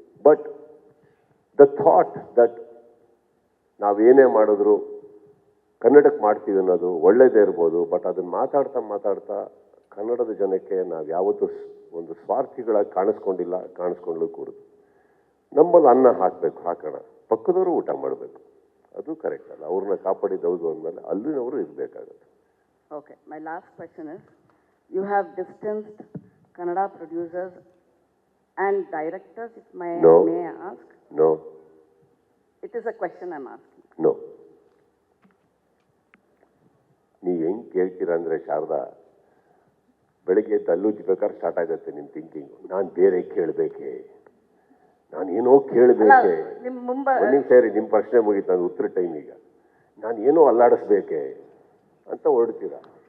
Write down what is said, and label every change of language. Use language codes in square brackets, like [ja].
[en] but the thought that [kn] ನಾವೇನೇ ಮಾಡಿದ್ರು ಕನ್ನಡಕ್ಕೆ ಮಾಡ್ತೀವಿ ಅನ್ನೋದು ಒಳ್ಳೇದೇ ಇರ್ಬೋದು. ಬಟ್ ಅದನ್ನು ಮಾತಾಡ್ತಾ ಮಾತಾಡ್ತಾ ಕನ್ನಡದ ಜನಕ್ಕೆ ನಾವು ಯಾವತ್ತೂ ಒಂದು ಸ್ವಾರ್ಥಿಗಳಾಗಿ ಕಾಣಿಸ್ಕೊಂಡಿಲ್ಲ, ಕಾಣಿಸ್ಕೊಳ್ಳಲು ಕೂಡದು. ನಮ್ಮಲ್ಲಿ ಅನ್ನ ಹಾಕೋಣ, ಪಕ್ಕದವರು ಊಟ ಮಾಡಬೇಕು, ಅದು ಕರೆಕ್ಟ್ ಅಲ್ಲ. ಅವ್ರನ್ನ ಕಾಪಾಡಿದೌದು ಅಂದಮೇಲೆ ಅಲ್ಲಿನವರು ಇರಬೇಕಾಗುತ್ತೆ. [en] Okay, my last question is, you have distanced Kannada producers and directors, if may I ask? No. It is a question I'm asking. No. [kn] ನೀವು ಹೆಂಗೆ ಕೇಳ್ತೀರಾ ಅಂದರೆ ಶಾರದಾ, ಬೆಳಗ್ಗೆ ತಲ್ಲುಜ್ಬೇಕಾದ್ರೆ ಸ್ಟಾರ್ಟ್ ಆಗುತ್ತೆ ನಿಮ್ಮ ಥಿಂಕಿಂಗು. ನಾನು ಬೇರೆ ಕೇಳಬೇಕೆ, ನಾನು ಏನೋ ಕೇಳಬೇಕೆ, ಒಂದು ನಿಮಿಷ ಸರಿ, ನಿಮ್ಮ ಪ್ರಶ್ನೆ ಮುಗೀತು, ನಾನು ಉತ್ತರ ಟೈಮ್. ಈಗ ನಾನು ಏನೋ ಅಲ್ಲಾಡಿಸ್ಬೇಕೆ ಅಂತ ಹೊರಡ್ತೀರಾ.